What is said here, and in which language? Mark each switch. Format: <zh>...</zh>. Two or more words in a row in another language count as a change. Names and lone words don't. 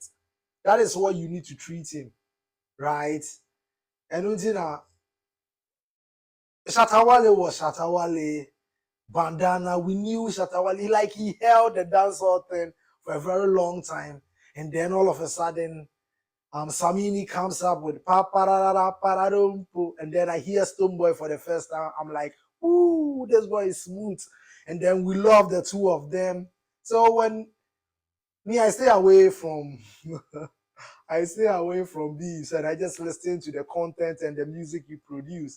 <en>That is what you need to treat him, right? And Shatta Wale was Shatta Wale. Bandana, we knew Shatta Wale, like he held the dancehall thing for a very long time, and then all of a sudden, Samini comes up with pa pararara pararumpu, and then I hear Stonebwoy for the first time. I'm like, ooh, this boy is smooth, and then we love the two of them. So when I stay away from these and I just listen to the content and the music you produce.</en>